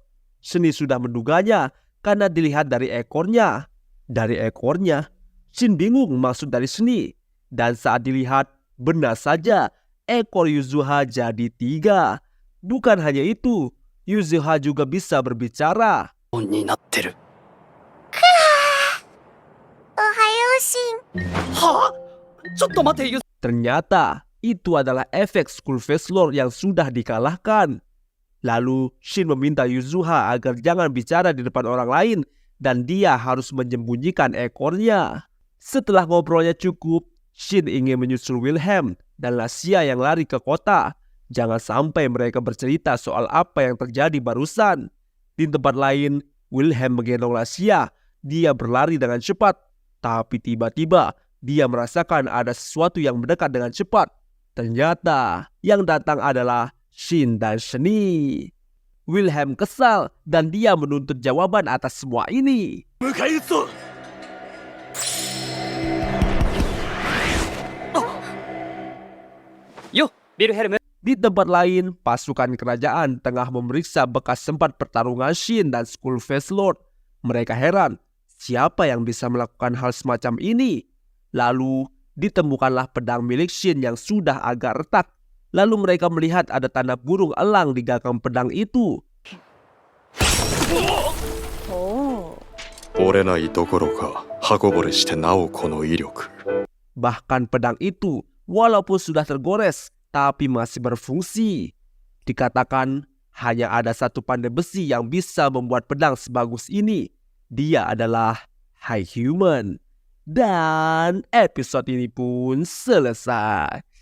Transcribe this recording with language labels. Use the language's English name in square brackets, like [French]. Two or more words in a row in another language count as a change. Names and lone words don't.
[Indonesian] Shin sudah menduganya karena dilihat dari ekornya. Dari ekornya, Shin bingung maksud dari Shin. Dan saat dilihat, benar saja ekor Yuzuha jadi 3. Bukan hanya itu, Yuzuha juga bisa berbicara. [Japanese] になってる。おはようシン。はあ、ちょっと待て、 [Indonesian] Ternyata itu adalah efek Skull Face Lord yang sudah dikalahkan. Lalu Shin meminta Yuzuha agar jangan bicara di depan orang lain dan dia harus menyembunyikan ekornya. Setelah ngobrolnya cukup, Shin ingin menyusul Wilhelm dan Lasia yang lari ke kota. Jangan sampai mereka bercerita soal apa yang terjadi barusan. Di tempat lain, Wilhelm menggendong Lasia. Dia berlari dengan cepat. Tapi tiba-tiba, dia merasakan ada sesuatu yang mendekat dengan cepat. Ternyata, yang datang adalah Shin dan Shini. Wilhelm kesal dan dia menuntut jawaban atas semua ini. [Japanese] 迎え撃つぞ。よ、ビルヘルム。 [Indonesian] Di tempat lain, pasukan kerajaan tengah memeriksa bekas tempat pertarungan Shin dan Skull Face Lord. Mereka heran, siapa yang bisa melakukan hal semacam ini? Lalu, ditemukanlah pedang milik Shin yang sudah agak retak. Lalu mereka melihat ada tanda burung elang di gagang pedang itu. [Japanese] 折れないどころか刃こぼれしてなおこの威力。 [Indonesian] Bahkan pedang itu, walaupun sudah tergores, tapi masih berfungsi. Dikatakan hanya ada satu pandai besi yang bisa membuat pedang sebagus ini. Dia adalah High Human. Dan episode ini pun selesai.